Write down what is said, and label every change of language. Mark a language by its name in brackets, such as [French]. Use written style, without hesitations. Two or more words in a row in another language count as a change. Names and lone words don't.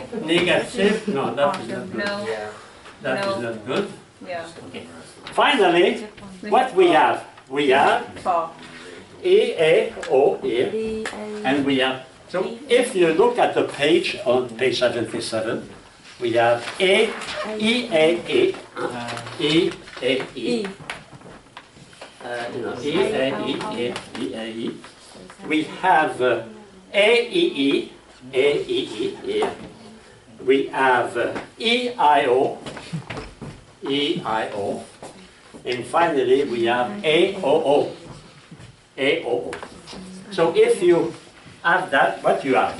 [English] Negative. No, that is not good. No. That is not good. Yeah. Okay. Finally, what we have? We have 4. E, A, O here, and we have. So if you look at the page on page 77, we have A, E, A, E, E, A, E. E, A, E, E, E, A, E. We have A, E, E, A, E, E here. We have E, I, O, E, I, O. And finally, we have A, O, O. A, O, O. So if you have that, what you have?